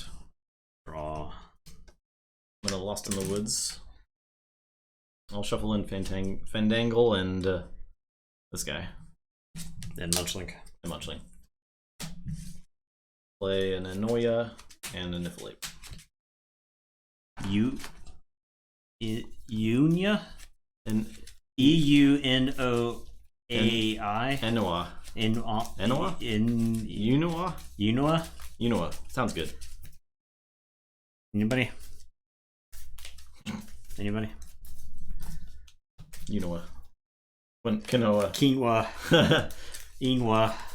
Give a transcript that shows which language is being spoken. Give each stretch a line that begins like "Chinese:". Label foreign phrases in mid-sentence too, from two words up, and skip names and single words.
English: Draw. I'm gonna Lost in the Woods. I'll shuffle in Fandangle and this guy. And Munchling. And Munchling. Play an Anoia and a Niffleape. Unia? E-U-N-O-A-I? Enoa. Enoa? Unoa? Unoa? Unoa. Sounds good. Anybody? Anybody? Unoa. Quinoa. Quinoa. Inwa.